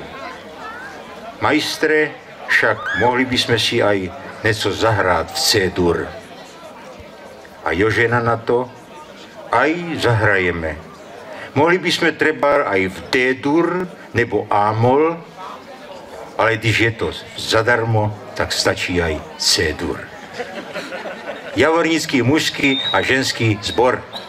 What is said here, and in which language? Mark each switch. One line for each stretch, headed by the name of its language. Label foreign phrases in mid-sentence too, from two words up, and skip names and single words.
Czech: Majstre, však mohli bychom si aj něco zahrát v C-dur.
Slovak: A Jožena na to, aj zahrajeme.
Czech: Mohli bychom třeba aj v D-dur nebo A-mol, ale když je to zadarmo, tak stačí aj C-dur. Javornický mužský a ženský sbor.